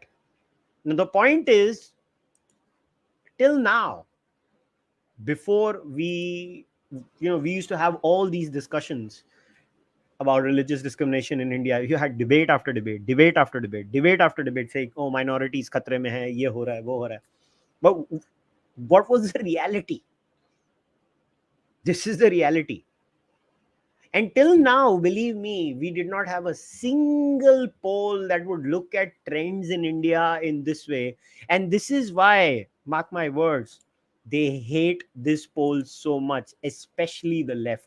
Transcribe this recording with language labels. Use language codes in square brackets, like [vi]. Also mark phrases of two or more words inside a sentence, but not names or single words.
[en] Now the point is, till now, before we used to have all these discussions about religious discrimination in India. You had debate after debate, debate after debate, debate after debate, saying, "Oh, minorities [hi] खतरे में है, ये हो रहा है, वो हो रहा है." [en] But what was the reality? This is the reality. Until now, believe me, we did not have a single poll that would look at trends in India in this way. And this is why, mark my words, they hate this poll so much, especially the left.